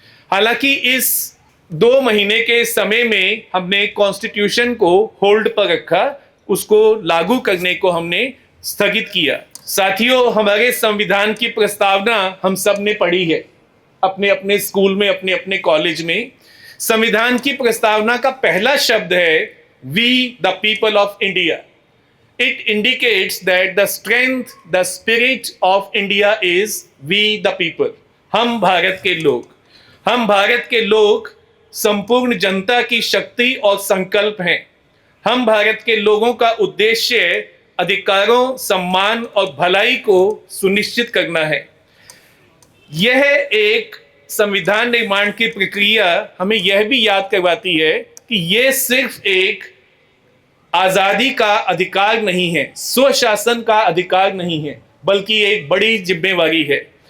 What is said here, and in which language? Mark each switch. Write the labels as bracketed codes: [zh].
[hi] हालांकि इस 2 महीने के समय में हमने कॉन्स्टिट्यूशन को होल्ड पर रखा, उसको लागू करने को हमने स्थगित किया. साथियों, हमारे संविधान की प्रस्तावना हम सब ने पढ़ी है अपने अपने स्कूल में, अपने अपने कॉलेज में. संविधान की प्रस्तावना का पहला शब्द है [en] We the people of India. It indicates that the strength, the spirit of India is we the people. [hi] हम भारत के लोग, हम भारत के लोग संपूर्ण जनता की शक्ति और संकल्प हैं. हम भारत के लोगों का उद्देश्य अधिकारों, सम्मान और भलाई को सुनिश्चित करना है. यह एक संविधान निर्माण की प्रक्रिया हमें यह भी याद करवाती है कि यह सिर्फ एक आजादी का अधिकार नहीं है, स्वशासन का अधिकार नहीं है, बल्कि एक बड़ी जिम्मेवारी है.